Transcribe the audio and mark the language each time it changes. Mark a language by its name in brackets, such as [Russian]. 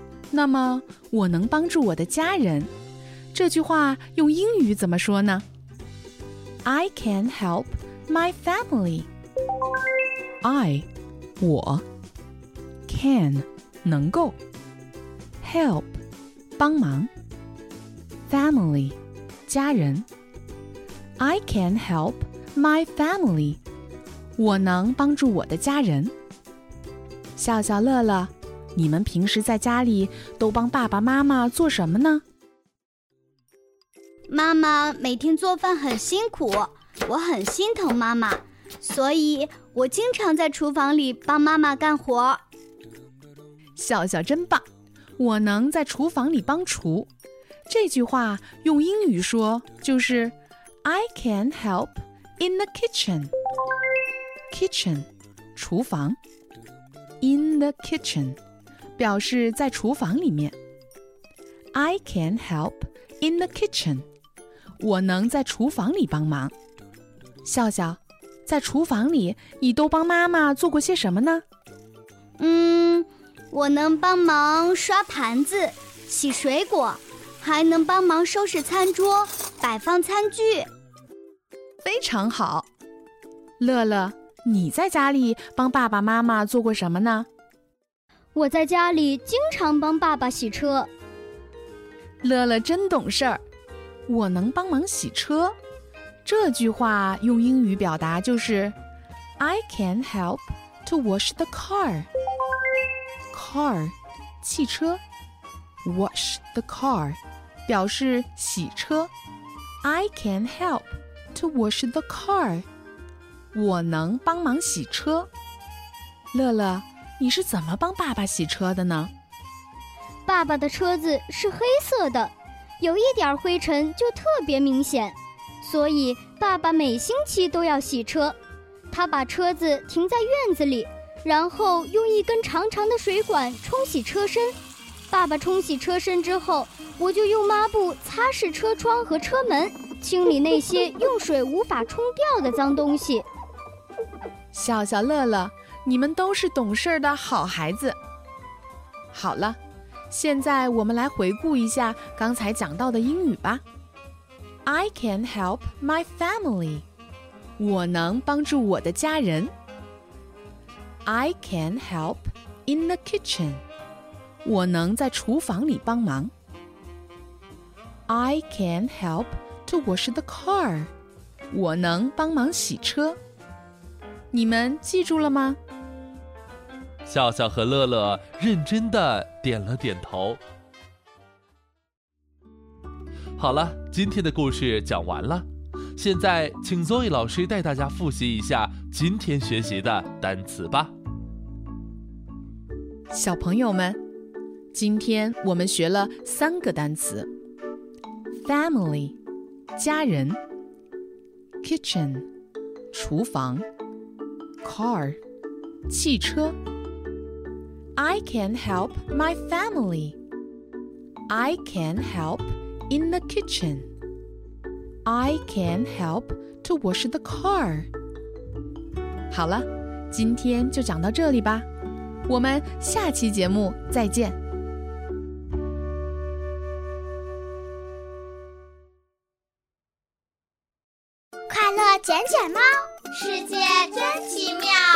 [Chinese] 那么我能帮助我的家人，这句话用英语怎么说呢？ [English] I can help my family。 [Chinese] 我 can 能够， help 帮忙， family 家人。 [English] I can help my family， [Chinese] 我能帮助我的家人。笑笑乐乐，你们平时在家里都帮爸爸妈妈做什么呢？妈妈每天做饭很辛苦，我很心疼妈妈，所以我经常在厨房里帮妈妈干活。笑笑真棒，我能在厨房里帮厨，这句话用英语说就是 [English] I can help in the kitchen。 [Chinese] Kitchen 厨房， [English] In the kitchen [Chinese] 表示在厨房里面。 [English] I can help in the kitchen， [Chinese] 我能在厨房里帮忙。笑笑，在厨房里你都帮妈妈做过些什么呢？我能帮忙刷盘子，洗水果，还能帮忙收拾餐桌，摆放餐具。非常好。乐乐，你在家里帮爸爸妈妈做过什么呢？我在家里经常帮爸爸洗车。乐乐真懂事儿，我能帮忙洗车，这句话用英语表达就是 [English] I can help to wash the car。 [Chinese] car 汽车， [English] wash the car [Chinese] 表示洗车。 [English] I can help to wash the car， [Chinese] 我能帮忙洗车。乐乐，你是怎么帮爸爸洗车的呢？爸爸的车子是黑色的，有一点灰尘就特别明显，所以爸爸每星期都要洗车。他把车子停在院子里，然后用一根长长的水管冲洗车身。爸爸冲洗车身之后，我就用抹布擦拭车窗和车门，清理那些用水无法冲掉的脏东西。笑笑乐乐，你们都是懂事的好孩子。好了，现在我们来回顾一下刚才讲到的英语吧。 [English] I can help my family， [Chinese] 我能帮助我的家人。 [English] I can help in the kitchen， [Chinese] 我能在厨房里帮忙。 [English] I can help to wash the car， [Chinese] 我能帮忙洗车。你们记住了吗？笑笑和乐乐认真地点了点头。好了，今天的故事讲完了，现在请 Zoe 老师带大家复习一下今天学习的单词吧。小朋友们，今天我们学了三个单词： family 家人， kitchen 厨房， car 汽车。 [English] I can help my family， I can help in the kitchen， I can help to wash the car。 [Chinese] 好了，今天就讲到这里吧，我们下期节目再见。快乐卷卷猫，世界真奇妙。